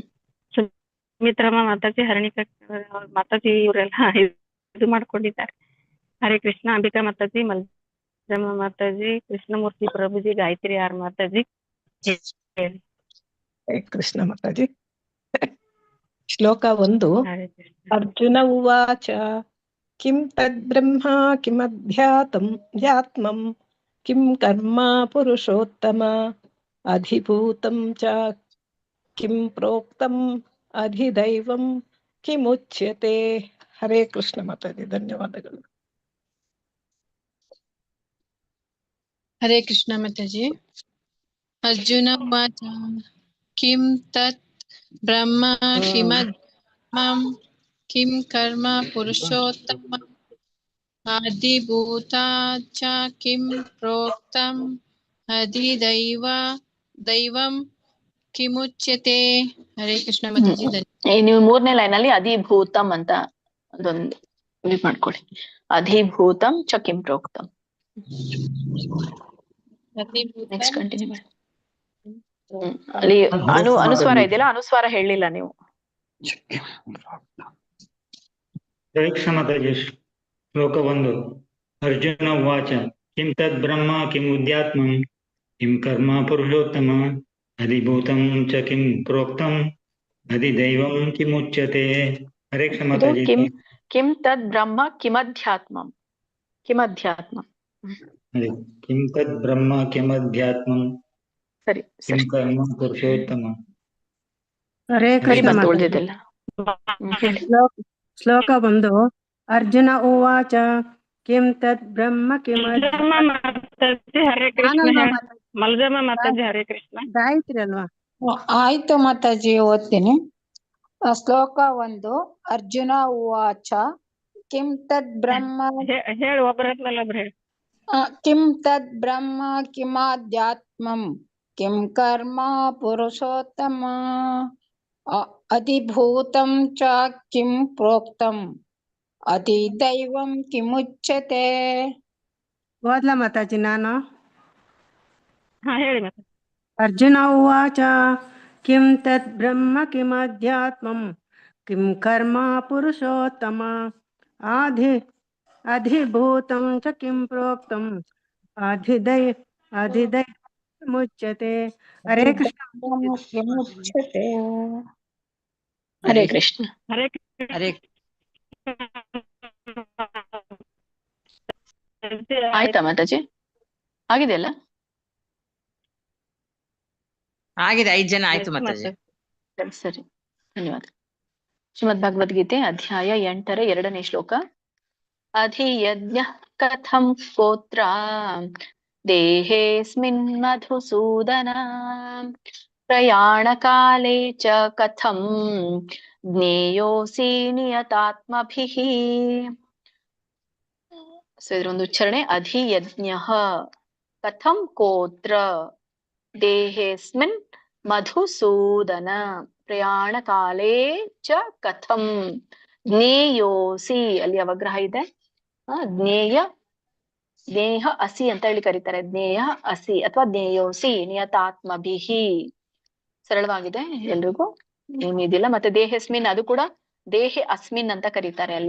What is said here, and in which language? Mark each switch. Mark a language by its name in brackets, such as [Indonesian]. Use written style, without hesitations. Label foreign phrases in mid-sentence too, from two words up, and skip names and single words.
[Kannada] ಸುಮಿತ್ರಮ್ಮ ಮಾತಾಜಿ, ಹರಣಿಕಾ ಮಾತಾಜಿ ಇವರೆಲ್ಲ ಇದು ಮಾಡ್ಕೊಂಡಿದ್ದಾರೆ. ಹರೇ ಕೃಷ್ಣ. ಅಂಬಿಕಾ ಮಾತಾಜಿ, ಮಲ್ಜಮ್ಮ ಮಾತಾಜಿ, ಕೃಷ್ಣಮೂರ್ತಿ ಪ್ರಭುಜಿ, ಗಾಯತ್ರಿ ಆರ್ ಮಾತಾಜಿ. ಹೇಳಿ. ಹರೇ ಕೃಷ್ಣ ಮಾತಾಜಿ. ಶ್ಲೋಕ 1. ಹರೇ ಕೃಷ್ಣ. [Sanskrit] ಅರ್ಜುನ ಉವಾಚ ಕಿಂ ತದ್ಬ್ರಹ್ಮ ಕಿಮಧ್ಯಾತ್ಮಂ ಕಿಂ ಕರ್ಮ ಪುರುಷೋತ್ತಮ ಅಧಿಭೂತಂ ಚ ಕಿಂ ಪ್ರೋಕ್ತಂ ಅಧಿದೈವಂ ಕಿಮುಚ್ಯತೆ. [Kannada] ಹರೇ ಕೃಷ್ಣ ಮಾತಾಜಿ, ಧನ್ಯವಾದಗಳು. ಹರೇ ಕೃಷ್ಣ ಮಾತಾಜಿ. [Sanskrit] ಅರ್ಜುನ ಉವಾಚ ಕಿಂ ತತ್ ಬ್ರಹ್ಮ ಕಿಮಧ್ಯಾತ್ಮಂ ಕಿಂ ಕರ್ಮ ಪುರುಷೋತ್ತಮ ಆದಿಭೂತಾ ಚ ಕಿಂ ಪ್ರೋಕ್ತಂ ಅಧಿದೈವಂ ಕಿಮುಚ್ಯತೆ. [Kannada] ಹರೇ ಕೃಷ್ಣ ಮಾತಾಜಿ. ನೀವು 3ನೇ ಲೈನ್ ಅಲ್ಲಿ ಅಧಿಭೂತಂ ಅಂತ ಅದೊಂದು ಇದು ಮಾಡ್ಕೊಳ್ಳಿ. [Sanskrit] ಅಧಿಭೂತಂ ಚ ಕಿಂ ಪ್ರೋಕ್ತಂ. [English] next continue [Kannada] ಮಾಡಿ. ಅಲ್ಲಿ ಅನುಸ್ವಾರ ಇದೆಯಲ್ಲ, ಅನುಸ್ವಾರ ಹೇಳಿಲ್ಲ ನೀವು. ಮಾತಾಜಿ. ಶ್ಲೋಕ 1. [Sanskrit] ಅರ್ಜುನ ಉವಾಚ ಕಿಂ ತದ್ ಬ್ರಹ್ಮ ಕಿಂ ಉದ್ಯಾತ್ಮಂ ಕಿಂ ಕರ್ಮ ಪುರುಷೋತ್ತಮ ಅಧಿಭೂತಂ ಚ ಕಿಂ ಪ್ರೋಕ್ತಂ ಅಧಿದೈವಂ ಕಿಮುಚ್ಯತೆ. [Kannada] ಹರೇ ಕೃಷ್ಣ ಮಾತಾಜಿ. [Sanskrit] ಕಿಂ ತದ್ ಬ್ರಹ್ಮ ಕಿಮಧ್ಯಾತ್ಮಂ. ಕಿಮಧ್ಯಾತ್ಮ. ಕಿಂ ತದ್ ಬ್ರಹ್ಮ ಕಿಮಧ್ಯಾತ್ಮಂ [Kannada] ಸರಿ [Sanskrit] ಕಿಂ ಕರ್ಮ ಪುರುಷೋತ್ತಮ. [Kannada] ಹರೇ ಕೃಷ್ಣ ಮಾತಾಜಿ. ಉಳಿದಿದ್ದೆಲ್ಲ ಹೇಳಿ. ಶ್ಲೋಕ 1. [Sanskrit] ಅರ್ಜುನ ಉವಾಚ ಕಿಂ ತತ್ ಬ್ರಹ್ಮ [Kannada] ಮಲ್ಜಮ್ಮ ಮಾತಾಜಿ, ಹರೇ ಕೃಷ್ಣ. ಮಲ್ಜಮ್ಮ ಮಾತಾಜಿ, ಹರೇ ಕೃಷ್ಣ. ಗಾಯತ್ರಿ ಅಲ್ವಾ? ಆಯ್ತು ಮಾತಾಜಿ, ಓದ್ತೀನಿ. ಶ್ಲೋಕ 1. [Sanskrit] ಅರ್ಜುನ ಉವಾಚ ಕಿಂ ತದ್ ಬ್ರಹ್ಮ [Kannada] ಹೇಳಿ, ಒಬ್ಬರಲ್ಲ ಒಬ್ರು ಹೇಳಿ. [Sanskrit] ಕಿಂ ತದ್ ಬ್ರಹ್ಮ ಕಿಮಾಧ್ಯಾತ್ಮಂ ಕಿಂ ಕರ್ಮ ಪುರುಷೋತ್ತಮ ಅಧಿಭೂತಂ ಚ ಕಿಂ ಪ್ರೋಕ್ತಂ ಅಧಿದೈವಂ ಕಿಮುಚ್ಯತೆ. [Kannada] ಓದ್ಲಾ ಮಾತಾಜಿ ನಾನು? ಹಾ, ಹೇಳಿ ಮಾತಾಜಿ. [Sanskrit] ಅರ್ಜುನ ಉವಾಚ ಕಿಂ ತತ್ ಬ್ರಹ್ಮ ಕಿಮಧ್ಯಾತ್ಮಂ ಕಿಂ ಕರ್ಮ ಪುರುಷೋತ್ತಮ ಅಧಿಭೂತಂ ಚ ಕಿಂ ಪ್ರೋಕ್ತಂ ಅಧಿದೈವಂ ಮುಚ್ಯತೆ. [Kannada] ಹರೇ ಕೃಷ್ಣ. [Sanskrit] ಕಿಮುಚ್ಯತೆ. [Kannada] ಹರೇ ಕೃಷ್ಣ. ಹರೇ ಹರೇ ಆಯ್ತಾ ಮಾತಾಜಿ? ಆಗಿದೆಯಲ್ಲ? ಆಗಿದೆ. 5 ಜನ ಆಯ್ತು ಮಾತಾಜಿ. ಸರಿ, ಧನ್ಯವಾದ. ಶ್ರೀಮದ್ ಭಗವದ್ಗೀತೆ ಅಧ್ಯಾಯ 8ರ 2ನೇ ಶ್ಲೋಕ. [Sanskrit] ಅಧಿಯಜ್ಞ ಕಥಂ ಗೋತ್ರ ದೇಹೇಸ್ಮಿನ್ ಮಧುಸೂದನ ಪ್ರಯಾಣ ಕಾಲೇ ಚ ಕಥಂ ಜ್ಞೇಯೋಸಿ ನಿಯತಾತ್ಮಭಿಃ. [Kannada] ಸೊ ಇದರೊಂದು ಉಚ್ಚಾರಣೆ. [Sanskrit] ಅಧಿಯಜ್ಞ ಕಥಂ ಗೋತ್ರ ದೇಹೇಸ್ಮಿನ್ ಮಧುಸೂದನ ಪ್ರಯಾಣ ಕಾಲೇ ಚ ಕಥಂ ಜ್ಞೇಯೋಸಿ. [Kannada] ಅಲ್ಲಿ ಅವಗ್ರಹ ಇದೆ. [Sanskrit] ಜ್ಞೇಯ ಜ್ಞೇಹ ಅಸಿ [Kannada] ಅಂತ ಹೇಳಿ ಕರೀತಾರೆ. [Sanskrit] ಜ್ಞೇಯ ಅಸಿ ಅಥವಾ ಜ್ಞೇಯೋಸಿ ನಿಯತಾತ್ಮಭಿಹಿ. [Kannada] ಸರಳವಾಗಿದೆ, ಎಲ್ರಿಗೂ ಏನಿದಿಲ್ಲ. ಮತ್ತೆ ದೇಹಸ್ಮಿನ್, ಅದು ಕೂಡ [Sanskrit] ದೇಹೆ ಅಸ್ಮಿನ್ [Kannada] ಅಂತ ಕರೀತಾರೆ ಅಲ್ಲಿ.